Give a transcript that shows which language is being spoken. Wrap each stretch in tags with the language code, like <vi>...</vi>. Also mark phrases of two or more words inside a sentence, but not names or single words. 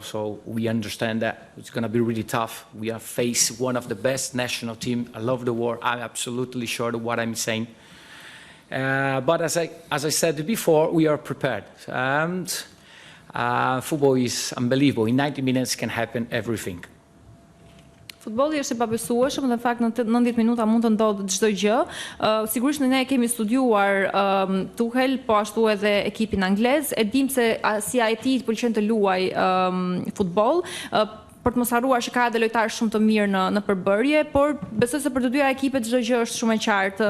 <en>So we understand that it's going to be really tough. We are facing one of the best national teams. I love the war. I'm absolutely sure of what I'm saying. But as I said before, we are prepared. And football is unbelievable. In 90 minutes can happen everything.</en> <sq>Futbolli është e pabesueshëm dhe në fakt në 90 minuta mund të ndodhë çdo gjë. Sigurisht ne kemi studiuar Tuchel, po ashtu edhe ekipin anglez. E dim se si ai tij pëlqen të luaj futboll. Për të mos harruar që ka edhe lojtarë shumë të mirë në përbërje, por besoj se për të dyja ekipet çdo gjë është shumë e qartë.</sq>